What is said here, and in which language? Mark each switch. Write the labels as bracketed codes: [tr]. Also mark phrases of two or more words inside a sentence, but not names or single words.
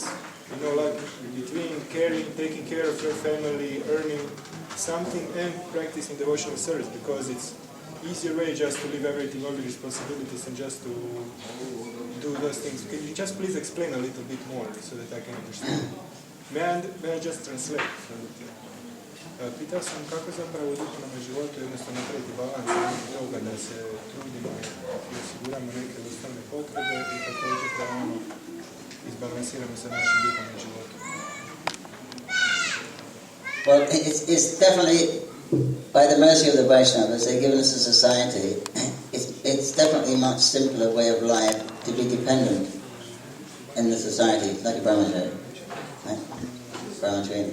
[en] Like between taking care of your family, earning something, and practicing devotional service, because it's easier way just to leave everything, all the responsibilities, and just to do those things. Can you just please explain a little bit more so that I can understand? May I just translate? [hr] Pitao sam kako zapravo u duhovnom životu jednostavno napraviti balans između toga da se trudimo i osiguramo neke osnovne potrebe i također da izbalansiramo sa našim duhovnim životom. [en] Well, it's definitely, by the mercy of the Vaishnavas, they've given us a society, it's definitely a much simpler way of life to be dependent in the society, like a brahmachari. Right? Brahmachari.